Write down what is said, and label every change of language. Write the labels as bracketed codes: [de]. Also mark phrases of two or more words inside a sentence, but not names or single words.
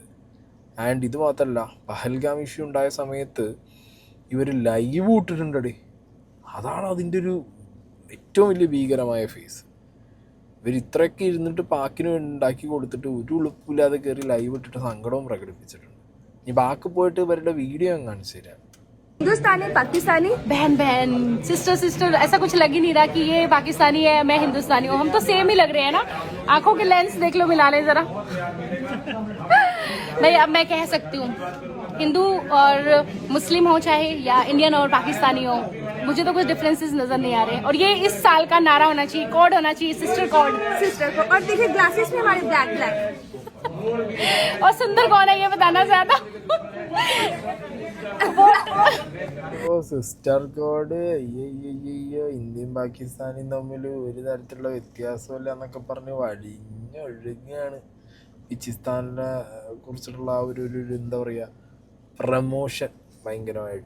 [ml] ആൻഡ് ഇത് മാത്രമല്ല, പഹൽഗാം ഇഷ്യൂ ഉണ്ടായ സമയത്ത് ഇവർ ലൈവ് ഇട്ടിട്ടുണ്ടേ. അതാണ് അതിൻ്റെ ഒരു ഏറ്റവും വലിയ ഭീകരമായ ഫേസ്. ഇവർ ഇത്രയൊക്കെ ഇരുന്നിട്ട് പാക്കിന് വേണ്ടി ഉണ്ടാക്കി കൊടുത്തിട്ട് ഒരു ഉളുപ്പില്ലാതെ കയറി ലൈവ് ഇട്ടിട്ട് സങ്കടവും പ്രകടിപ്പിച്ചിട്ടുണ്ട്. ഈ ബാക്ക് പോയിട്ട് ഇവരുടെ വീഡിയോ ഞാൻ കാണിച്ചു തരാം. [hi] हिंदुस्तानी पाकिस्तानी बहन बहन [en] sister sister [hi] ऐसा कुछ लग ही नहीं रहा कि ये पाकिस्तानी है मैं हिंदुस्तानी हूँ. हम तो सेम ही लग रहे हैं ना. आंखों के लेंस देख लो, मिला ले जरा. भाई अब मैं कह सकती हूँ हिंदू और मुस्लिम हो चाहे या इंडियन और पाकिस्तानी हो, मुझे तो कुछ डिफरेंसेस नजर नहीं आ रहे. और ये इस साल का नारा होना चाहिए, कोड होना चाहिए, [en] sister code. [hi] और देखिए ग्लासेस में हमारे [en] black black. [hi] और सुंदर कौन है ये बताना चाहता. [ml] ഓ [en] sister code, [ml] ഇന്ത്യയും പാകിസ്ഥാനും തമ്മിൽ ഒരു തരത്തിലുള്ള വ്യത്യാസമില്ല എന്നൊക്കെ പറഞ്ഞ് വഴിഞ്ഞൊഴുകയാണ്. ബിച്ചിസ്ഥാനെ കുറിച്ചിട്ടുള്ള ആ ഒരു എന്താ പറയുക, പ്രമോഷൻ ഭയങ്കരമായിട്ട്.